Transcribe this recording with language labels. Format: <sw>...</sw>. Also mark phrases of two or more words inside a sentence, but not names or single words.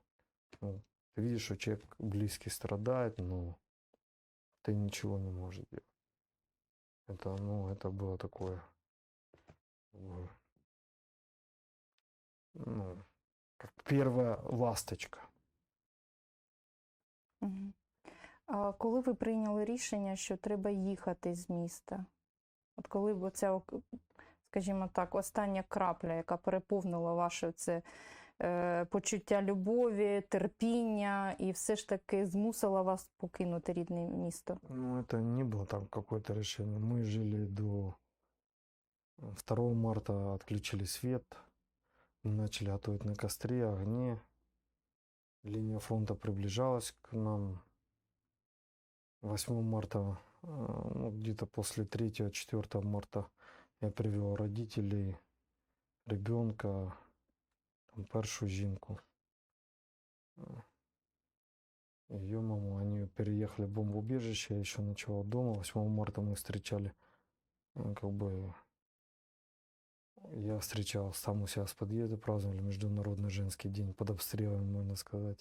<ru>Ну, ты видишь, что человек близкий страдает, но ты ничего не можешь делать. Это, ну, это было такое, ну, как первая ласточка. Угу.</ru> <uk>А коли ви прийняли рішення, що треба їхати з міста? От коли б оця, скажімо так, остання крапля, яка переповнила ваше це почуття любові, терпіння і все ж таки змусила вас покинути рідне місто?</uk> <ru>Ну, это не было там какое-то решение. Мы жили до 2 марта, отключили свет, мы начали готовить на костре, огне. Линия фронта приближалась к нам. 8 марта, ну, где-то после 3-4 марта я привел родителей, ребенка,</ru> <uk>там, першу жінку.</uk> <ru>Ее маму, они переехали в бомбоубежище, я еще ночевал дома. 8 марта мы встречали, как бы, я встречал сам у себя с подъезда, праздновали Международный женский день под обстрелами, можно сказать.</ru>